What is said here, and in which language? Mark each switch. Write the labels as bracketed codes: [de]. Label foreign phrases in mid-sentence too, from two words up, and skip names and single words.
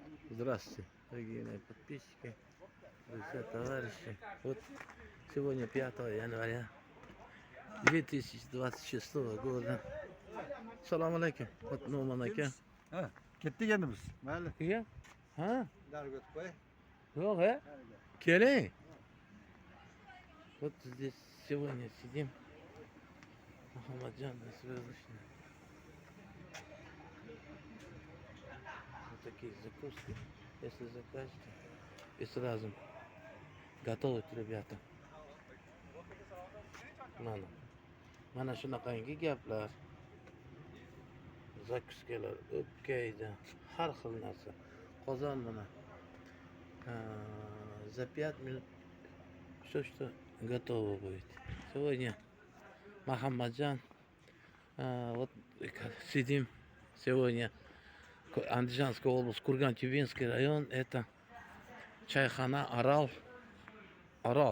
[ru] Здравствуйте, дорогие мои подписчики, друзья, товарищи. Вот сегодня 5 января 2026 года. [ar] سلام عليكم. [ru] Вот Нуман aka. [uz] Ha, ketdik endi biz. Mayli. Iya? Ha? Nariga o'tib qo'y. Yo'q, he? Keling. [ru] Вот здесь сегодня сидим. Мухаммаджан Насрулловична. Вот такие закуски. Если закажете, и сразу готовят ребята. [uz] Mana shunaqangi gaplar. Zakuskalar, o'pkaydi, har xil narsa. Qozon mana. [ru] За 5 минут все, что готово будет. Сегодня Махаммаджан. Вот сидим сегодня. Андижанская область, Курган-Тюбинский район. Это чайхана Орал.